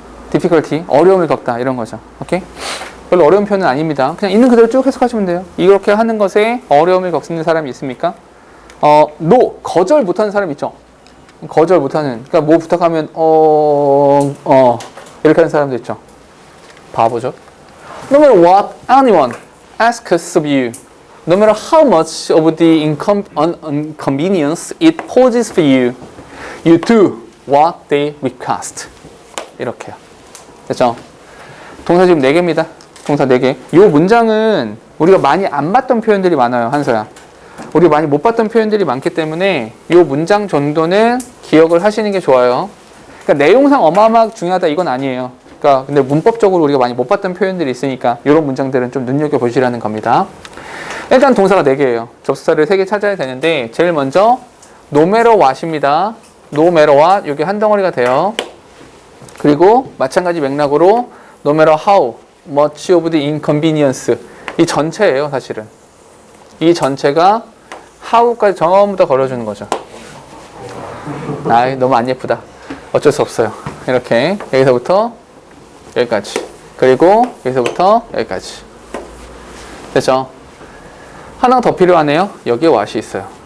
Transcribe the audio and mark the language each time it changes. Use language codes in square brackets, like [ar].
[ko] difficulty, 어려움을 겪다 이런 거죠. 오케이? 별로 어려운 표현은 아닙니다. 그냥 있는 그대로 쭉 해석하시면 돼요. 이렇게 하는 것에 어려움을 겪는 사람이 있습니까? no, 거절 못하는 사람 있죠. 거절 못하는. 그러니까 뭐 부탁하면 이렇게 하는 사람도 있죠. 바보죠. [en] No matter what anyone asks of you, no matter how much of the inconvenience it poses for you, you do what they request. [ko] 이렇게요. 됐죠? 동사 지금 4개입니다. 동사 4개. 이 문장은 우리가 많이 안 봤던 표현들이 많아요. 한서야. 우리가 많이 못 봤던 표현들이 많기 때문에 이 문장 정도는 기억을 하시는 게 좋아요. 그러니까 내용상 어마어마하게 중요하다 이건 아니에요. 그러니까 근데 문법적으로 우리가 많이 못 봤던 표현들이 있으니까 이런 문장들은 좀 눈여겨보시라는 겁니다. 일단 동사가 4개예요. 접속사를 3개 찾아야 되는데 제일 먼저 [en] no matter what [ko] 입니다. [en] no matter what [ko] 여기 한 덩어리가 돼요. 그리고 마찬가지 맥락으로 [en] no matter how much of the inconvenience [ko] 이 전체예요. 사실은 이 전체가 how까지 전부 다 걸어주는 거죠. 너무 안 예쁘다. 어쩔 수 없어요. 이렇게 여기서부터 여기까지 그리고 여기서부터 여기까지 됐죠? 하나 더 필요하네요. 여기에 what이 있어요.